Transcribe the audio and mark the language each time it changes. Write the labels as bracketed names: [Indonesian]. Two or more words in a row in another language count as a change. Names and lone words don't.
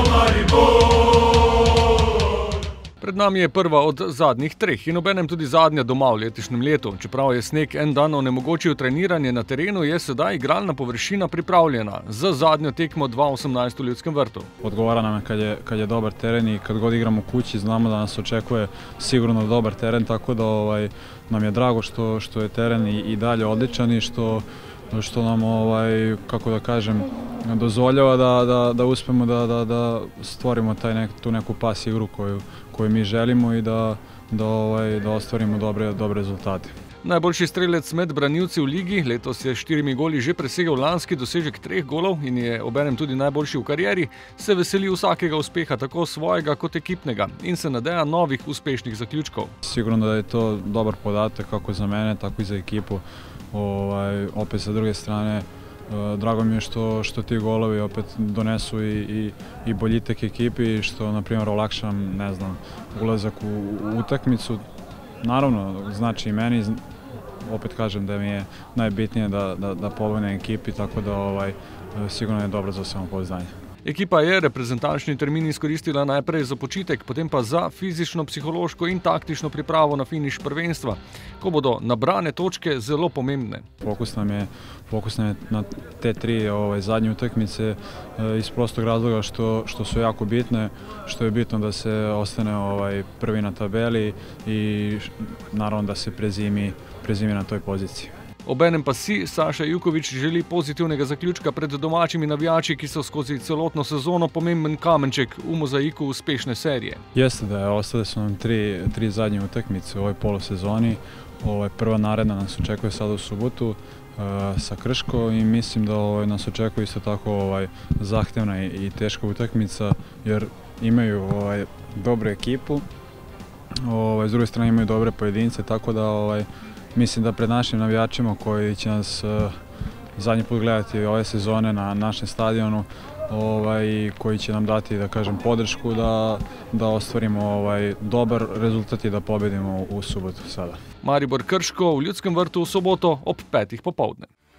[Slovenian] Pred nami je prva od zadnjih treh in obenem tudi zadnja doma v letošnjem letu. Čeprav je sneg en dan onemogočil treniranje na terenu, je sedaj igralna površina pripravljena za zadnjo tekmo 2018 v Ljudskem vrtu. [Serbian] Odgovara nam je kad je dobar teren i kad god igramo kući, znamo da nas očekuje sigurno dobar teren, tako da nam je drago što je teren i dalje odličan i što nam, kako da kažem, dozvoljava da uspemo da stvorimo tu neku pas igru koju mi želimo i da ostvarimo dobre rezultate. [Slovenian] Najboljši strelec med branilci v ligi, letos je s 4 goli že presegel lanski dosežek 3 golov in je obenem tudi najboljši v karieri, se veseli vsakega uspeha, tako svojega kot ekipnega, in se nadeja novih uspešnih zaključkov. [Serbian] Sigurno da je to dobar podatak kako za mene, tako i za ekipu. Opet sa druge strane, drago mi je što ti golovi opet donesu i boljitak ekipi i što, na primjer, olakšam, ne znam, ulazak u utakmicu. Naravno, znači i meni, opet kažem da mi je najbitnije da pobegnem ekipi, tako da sigurno je dobro za samopouzdanje. [Slovenian] Ekipa je reprezentančni termin izkoristila najprej za počitek, potem pa za fizično, psihološko in taktično pripravo na finiš prvenstva, ko bodo nabrane točke zelo pomembne. [Serbian] Fokus nam je na te tri zadnje utakmice iz prostog razloga što su jako bitne, što je bitno da se ostane prvi na tabeli i naravno da se prezimi na toj poziciji. [Slovenian] Obenem pa si Saša Jukovič želi pozitivnega zaključka pred domačimi navijači, ki so skozi celotno sezono pomemben kamenček v mozaiku uspešne serije. [Serbian] Jeste da ostale su nam tri zadnje utakmice u ovoj polosezoni. Prva naredna nas očekuje sada u subotu sa Krško i mislim da nas očekuje isto tako zahtevna i teška utakmica jer imaju dobru ekipu, s druge strane imaju dobre pojedince, tako da mislim da pred našim navijačima koji će nas zadnji put gledati ove sezone na našem stadionu, koji će nam dati, da kažem, podršku da ostvarimo dobar rezultat i da pobedimo u subotu sada. [Slovenian] Maribor Krško v Ljudskem vrtu v soboto ob 5. popoldne.